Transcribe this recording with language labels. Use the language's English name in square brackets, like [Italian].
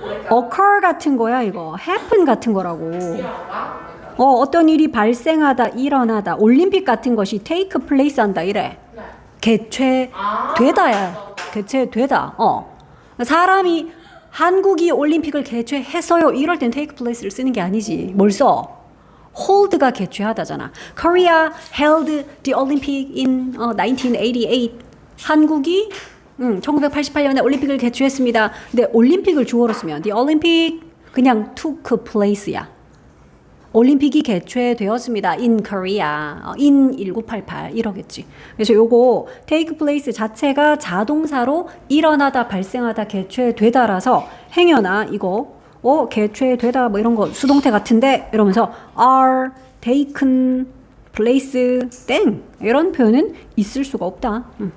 [Korean] occur 같은 거야 이거. happen 같은 거라고. 어떤 일이 발생하다, 일어나다. 올림픽 같은 것이 [English] take place [Korean] 한다 이래. 개최되다야. 개최되다. 사람이 한국이 올림픽을 개최했어요. 이럴 땐 [English] take place [Korean] 를 쓰는 게 아니지. 뭘 써? hold가 개최하다잖아. [English] Korea held the Olympic in 1988. [Korean] 한국이 1988년에 올림픽을 개최했습니다. 근데 올림픽을 주어로 쓰면 [English] the Olympic [Korean] 그냥 [English] took place [Korean] 야. 올림픽이 개최되었습니다. [English] in Korea. in 1988 이러겠지. [Korean] 그래서 요거 take place 자체가 자동사로 일어나다, 발생하다, 개최되다라서 행여나 이거 개최되다 뭐 이런 거 수동태 같은데 이러면서 [English] are taken place [Korean] 땡 이런 표현은 있을 수가 없다.